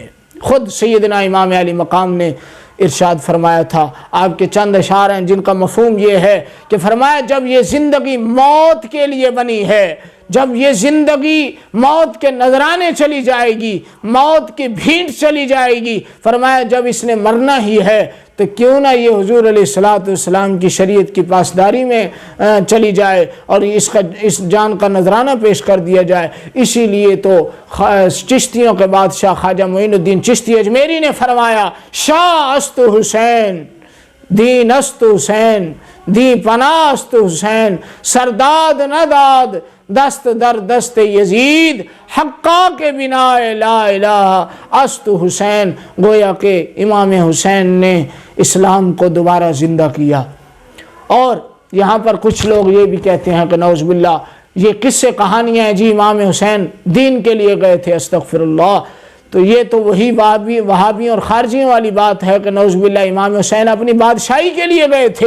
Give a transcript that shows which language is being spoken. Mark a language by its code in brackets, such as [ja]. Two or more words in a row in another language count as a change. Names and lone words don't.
[ur] خود سیدنا امام علی مقام نے ارشاد فرمایا تھا، آپ کے چند اشعار ہیں جن کا مفہوم یہ ہے کہ فرمایا جب یہ زندگی موت کے لیے بنی ہے، جب یہ زندگی موت کے نذرانے چلی جائے گی، موت کی بھینٹ چلی جائے گی، فرمایا جب اس نے مرنا ہی ہے تو کیوں نہ یہ حضور [ar] علیہ السلام [ur] کی شریعت کی پاسداری میں چلی جائے اور اس جان کا نذرانہ پیش کر دیا جائے۔ اسی لیے تو چشتیوں کے بادشاہ خواجہ معین الدین چشتی اجمیری نے فرمایا [fa] شاہ است حسین، دین است حسین، دی پناہ است حسین، سرداد نداد دست در دست یزید، حقا کے بنا لا الہ است حسین۔ [ur] گویا کہ امام حسین نے اسلام کو دوبارہ زندہ کیا۔ اور یہاں پر کچھ لوگ یہ بھی کہتے ہیں کہ [ar] نعوذ باللہ [ur] یہ قصے کہانیاں ہیں جی امام حسین دین کے لیے گئے تھے، [ar] استغفر اللہ، [ur] تو یہ تو وہی وہابیوں اور خارجیوں والی بات ہے کہ [ar] نعوذ باللہ [ur] امام حسین اپنی بادشاہی کے لیے گئے تھے۔